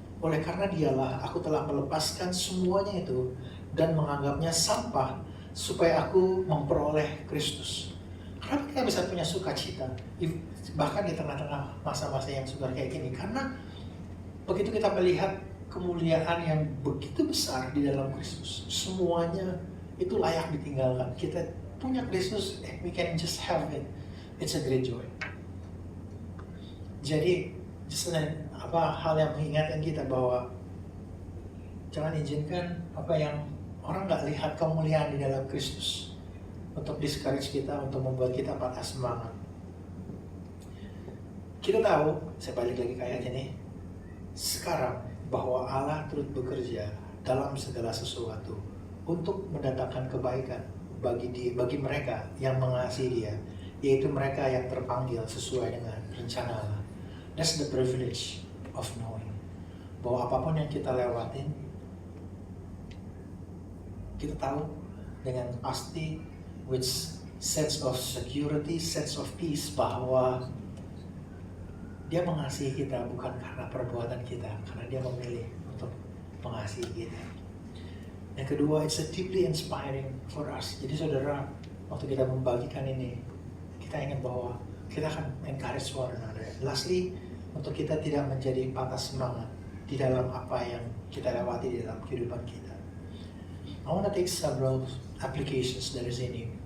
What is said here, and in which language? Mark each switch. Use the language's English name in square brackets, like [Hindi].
[Indonesian] Oleh karena dialah aku telah melepaskan semuanya itu dan menganggapnya sampah supaya aku memperoleh Kristus. Kenapa kita bisa punya sukacita bahkan di tengah-tengah masa-masa yang sukar kayak gini? Karena begitu kita melihat kemuliaan yang begitu besar di dalam Kristus, semuanya itu layak ditinggalkan. Kita punya Kristus, [English] we can just have it. It's a great joy. [Indonesian] Jadi, hal yang mengingatkan kita bahwa jangan izinkan apa yang orang nggak lihat kemuliaan di dalam Kristus untuk discourage kita, untuk membuat kita patah semangat. Kita tahu, saya balik lagi ke ayat ini, sekarang bahwa Allah turut bekerja dalam segala sesuatu untuk mendatangkan kebaikan bagi mereka yang mengasihi Dia, yaitu mereka yang terpanggil sesuai dengan rencana Allah. [English] That's the privilege of knowing [Indonesian] bahwa apapun yang kita lewatin, kita tahu dengan pasti, [English] with sense of security, sense of peace, [Indonesian] bahwa Dia mengasihi kita bukan karena perbuatan kita, karena Dia memilih untuk mengasihi kita. Yang kedua, [English] it's a deeply inspiring for us. [Indonesian] Jadi saudara, waktu kita membagikan ini, kita ingat bahwa kita akan [English] encourage one another. Lastly, [Indonesian] untuk kita tidak menjadi patah semangat di dalam apa yang kita lewati di dalam kehidupan kita. [English] I want to take several applications [Indonesian] dari sini.